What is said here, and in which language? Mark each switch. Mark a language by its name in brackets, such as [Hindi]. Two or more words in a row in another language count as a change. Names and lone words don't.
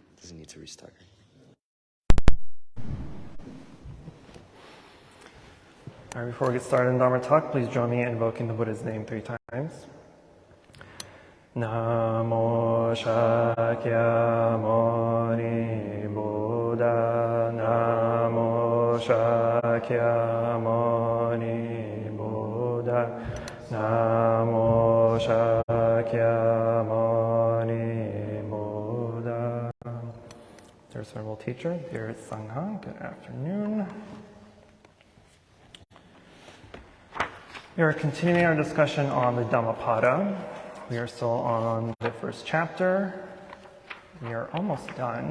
[English] doesn't need to restart. All right, before we get started in Dharma talk, please join me in invoking the Buddha's name 3 times. Namo Shakyamuni Buddha. Namo Shakyamuni Buddha. Namo Shakyamuni Buddha. Dear Venerable Teacher, dear Sangha, good afternoon. We are continuing our discussion on the Dhammapada. We are still on the first chapter. We are almost done.